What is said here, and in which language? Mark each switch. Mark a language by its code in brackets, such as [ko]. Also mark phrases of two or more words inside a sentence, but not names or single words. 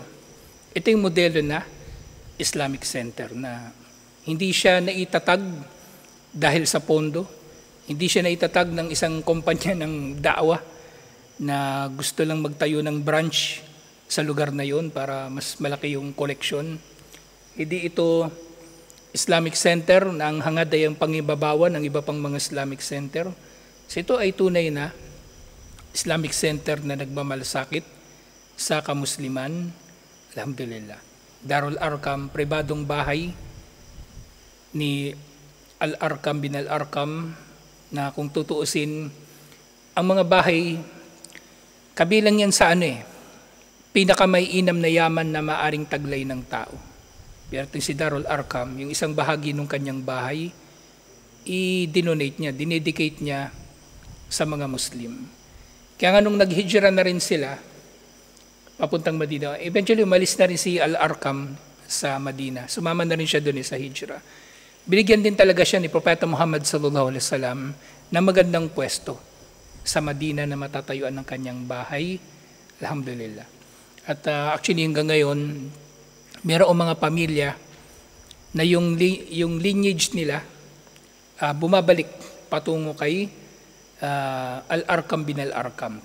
[tl] Ito yung modelo na Islamic Center na hindi siya naitatag dahil sa pondo, hindi siya naitatag ng isang kumpanya ng da'wa na gusto lang magtayo ng branch sa lugar na yun para mas malaki yung collection. Hindi ito Islamic Center na ang hangad ay ang pangibabawan ng iba pang mga Islamic Center. So ito ay tunay na Islamic Center na nagmamalasakit sa kamusliman. Alhamdulillah. Darul Arqam, pribadong bahay ni Al-Arqam bin Al-Arqam na kung tutuusin, ang mga bahay, kabilang yan sa pinakamaiinam na yaman na maaring taglay ng tao. Pero si Darul Arqam, yung isang bahagi ng kanyang bahay, i-donate niya, dinedicate niya sa mga Muslim. Kaya nga nung naghijra na rin sila, papuntang Madina, eventually umalis na rin si Al-Arqam sa Madina. Sumama na rin siya doon sa hijra. Binigyan din talaga siya ni Propeta Muhammad [ar] صلى الله عليه وسلم [tl] na magandang pwesto sa Madina na matatayuan ng kanyang bahay. Alhamdulillah. At actually hanggang ngayon, mayroong mga pamilya na yung lineage nila bumabalik patungo kay Al-Arqam bin Al-Arqam.